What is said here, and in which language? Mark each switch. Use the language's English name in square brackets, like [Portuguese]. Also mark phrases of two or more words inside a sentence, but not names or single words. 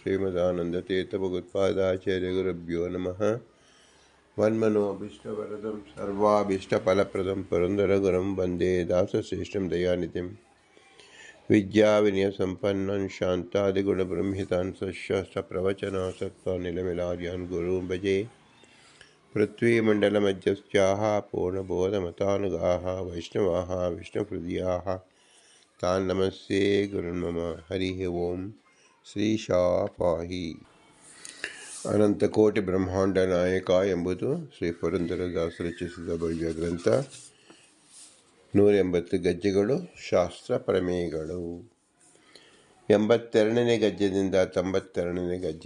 [Sanskrit] श्रीमदानन्दतीर्थभगवत्पादाचार्यगुरुभ्यो नमः। वन्मनोऽभीष्टवरदं सर्वाभीष्टफलप्रदं पुरन्दरगुरुं वन्दे दासश्रेष्ठं दयानिधिं विद्याविनयसम्पन्नं शान्तादिगुणबृंहितान् सशस्त्रप्रवचनासक्तानिलमिलार्यान् गुरून् भजे। पृथ्वीमण्डलमध्यस्थाः पूर्णबोधमतानुगाः वैष्णवाः विष्णुहृदयाः तान् नमस्ये गुरुन्मम। हरिः ओम्। ಶ್ರೀಶಾಃ ಪಾಹಿ. [Kannada] ಅನಂತಕೋಟಿ ಬ್ರಹ್ಮಾಂಡ ನಾಯಕ ಎಂಬುದು ಶ್ರೀ ಪುರಂದರದಾಸ ರಚಿಸಿದ ಭವ್ಯ ಗ್ರಂಥ. 180 ಗಜ್ಜೆಗಳು ಶಾಸ್ತ್ರ ಪ್ರಮೇಯಗಳು. 82ನೇ ಗಜ್ಜದಿಂದ 92ನೇ ಗಜ್ಜ.